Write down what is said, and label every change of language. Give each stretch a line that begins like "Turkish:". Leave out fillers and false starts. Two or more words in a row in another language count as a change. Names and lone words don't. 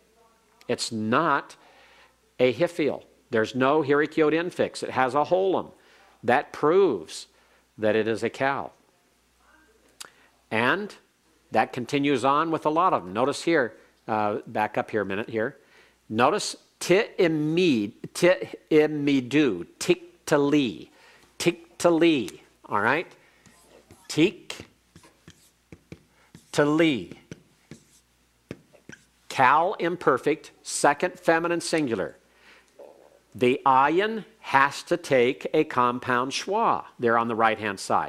English: It's not a hifil. There's no hirik yod infix. It has a holum. That proves that it is a cal. And that continues on with a lot of them. Notice here, back up here a minute here. Notice
Hebrew: תעמידו, תקטלי, תקטלי,
English: all right? Tiktali. Cal imperfect, second feminine singular. The ayin has to take a compound schwa there on the right-hand side.